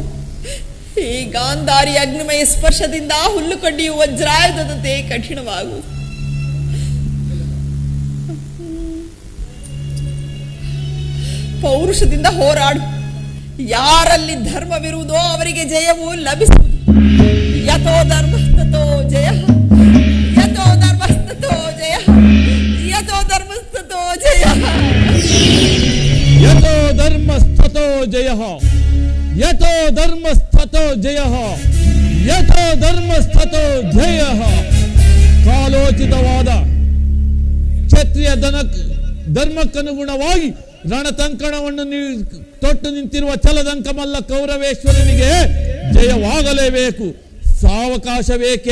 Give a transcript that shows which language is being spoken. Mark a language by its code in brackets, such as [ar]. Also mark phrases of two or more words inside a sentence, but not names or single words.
[kn] ಈ ಗಾಂಧಾರಿ ಅಗ್ನಿಮಯ ಸ್ಪರ್ಶದಿಂದ ಹುಲ್ಲು ಕಡ್ಡಿಯು ವಜ್ರಾಯುಧದಂತೆ ಕಠಿಣವಾಗು. ಪೌರುಷದಿಂದ ಹೋರಾಡು. ಯಾರಲ್ಲಿ ಧರ್ಮವಿರುವುದೋ ಅವರಿಗೆ ಜಯವು ಲಭಿಸುವುದು. [sa] ಯಥೋ ಧರ್ಮಸ್ತೋ ಜಯ, ಯಥೋ ಧರ್ಮಸ್ತೋ ಜಯ, ಯಥೋ ಧರ್ಮಸ್ತೋ ಜಯ, ಯಥೋ ಧರ್ಮಸ್ತೋ ಜಯ, ಯಥೋ ಧರ್ಮಸ್ತೋ ಜಯ, ಯಥೋ ಧರ್ಮಸ್ತೋ ಜಯ. [kn] ಕಾಲೋಚಿತವಾದ ಕ್ಷತ್ರಿಯ ಧರ್ಮಕ್ಕನುಗುಣವಾಗಿ ರಣತಂಕಣವನ್ನು ತೊಟ್ಟು ನಿಂತಿರುವ ಛಲದಂಕಮಲ್ಲ ಕೌರವೇಶ್ವರನಿಗೆ ಜಯವಾಗಲೇಬೇಕು. ಸಾವಕಾಶವೇಕೆ?